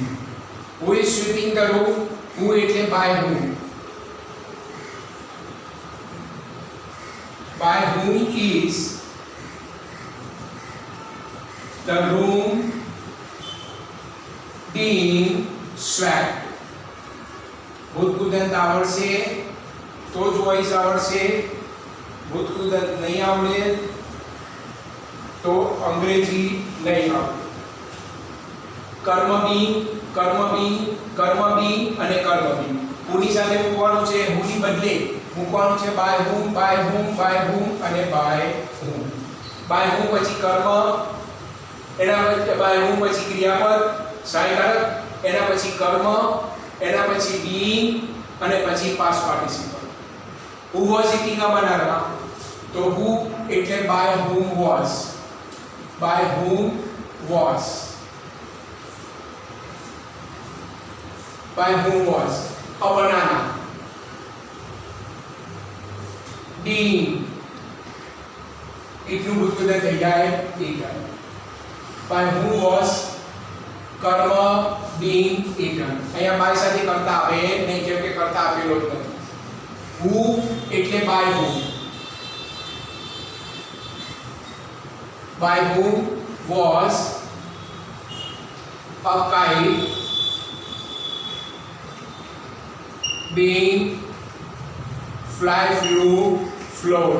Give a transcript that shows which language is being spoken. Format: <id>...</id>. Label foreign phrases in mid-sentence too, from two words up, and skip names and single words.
<en>Who is sweeping the room? Who એટલે by whom? By whom is the room being swept?</en> <gu>ભૂતકૃદંત આવડશે તો જ વોઇસ આવડશે. ભૂતકૃદંત નહીં આવડે તો અંગ્રેજી નહીં આવડે. કર્મ બી અને કર્મ બી હુની સાથે મૂકવાનું છે, હુની બદલે મૂકવાનું છે</gu> <en>by whom</en> <gu>અને</gu> <en>by whom. by whom</en> <gu>પછી કર્મ, એના પછી</gu> <en>by whom</en> <gu>પછી ક્રિયાપદ સહાયકારક, એના પછી કર્મ, એના પછી being અને પછી</gu> <en>past participle. who was eating a banana? તો who એટલે by whom was. by whom was. by whom was a banana.</en> <gu>being એટલું ભૂતકૃદંત થઈ જાય eaten.</gu> <en>by whom was કર્મ being eaten.</en> <gu>અહીંયા by સાથે કરતા આવે નહીં, કેમ કે કરતા આપેલો જ નથી.</gu> <en>who એટલે by whom. by whom was a kite being fly flew flown.</en>